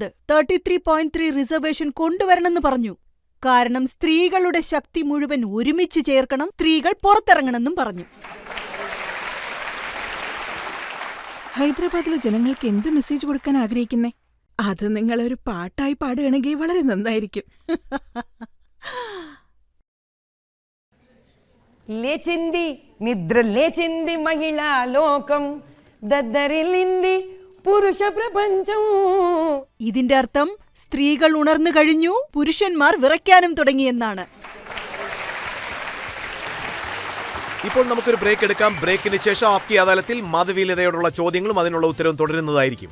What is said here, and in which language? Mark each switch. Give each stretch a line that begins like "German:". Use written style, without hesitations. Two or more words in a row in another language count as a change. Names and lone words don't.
Malayalam: 33.3 റിസർവേഷൻ കൊണ്ടുവരണമെന്ന് പറഞ്ഞു. കാരണം സ്ത്രീകളുടെ ശക്തി മുഴുവൻ ഒരുമിച്ച് ചേർക്കണം, സ്ത്രീകൾ പുറത്തിറങ്ങണമെന്നും പറഞ്ഞു. ഹൈദരാബാദിലെ ജനങ്ങൾക്ക് എന്ത് മെസ്സേജ് കൊടുക്കാൻ ആഗ്രഹിക്കുന്നേ? അത് നിങ്ങളൊരു പാട്ടായി പാടുകയാണെങ്കിൽ വളരെ നന്നായിരിക്കും.
Telugu: లేచింది నిద్ర లేచింది మహిళా లోకం దద్దరిల్లింది పురుష ప్రపంచం.
Malayalam: ഇതിന്റെ അർത്ഥം സ്ത്രീകൾ ഉണർന്നു കഴിഞ്ഞു, പുരുഷന്മാർ വിറയ്ക്കാനും തുടങ്ങിയെന്നാണ്. ഇപ്പോൾ നമുക്കൊരു ബ്രേക്ക് എടുക്കാം. ബ്രേക്കിന് ശേഷം ആപ്കി അദാലത്തിൽ മാധവി ലതയോടുള്ള ചോദ്യങ്ങളും അതിനുള്ള ഉത്തരവും തുടരുന്നതായിരിക്കും.